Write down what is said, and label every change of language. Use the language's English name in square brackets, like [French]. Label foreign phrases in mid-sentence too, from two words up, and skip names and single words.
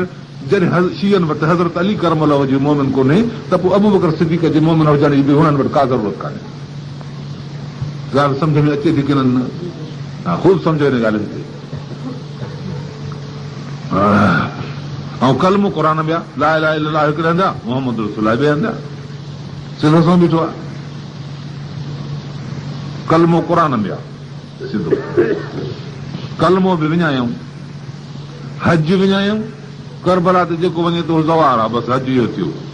[Sindhi] जॾहिं शियनि वटि हज़रत अली करमल्लाह जो मोमिन कोन्हे, त पोइ अबू बकर सिद्दीक़ जे मोमिन हुजण जी बि हुननि वटि का ज़रूरत कान्हे। ॻाल्हि सम्झ में अचे थी की न? हा, ख़ूब सम्झो हिन ॻाल्हि ते। ऐं कलमो क़ुर में आहे, [Arabic] لا إله إلا الله [Sindhi] हिकिड़े हंधि आहे, [Arabic] محمد رسول الله [Sindhi] ॿिए हंधि आहे, सिधो सां बीठो आहे। कलमो क़ुर में आहे सिधो। कलमो बि विञायूं, हज विञायूं, करबला ते जेको वञे थो ज़वार आहे, बसि हज इहो थियो।